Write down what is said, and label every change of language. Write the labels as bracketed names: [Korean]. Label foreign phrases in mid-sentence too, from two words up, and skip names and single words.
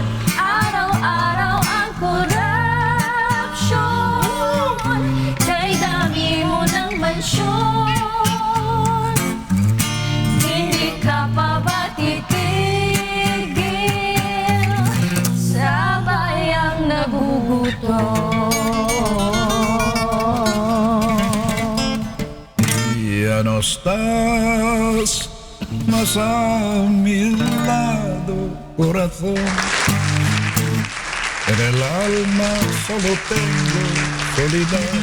[Filipino] Araw-araw ang korupsyon, kay dami mo ng mansyon. Hindi ka pa ba titigil sa bayang nagugutom? [Spanish] Ya no estás más a mi lado, corazón. En el alma solo tengo soledad.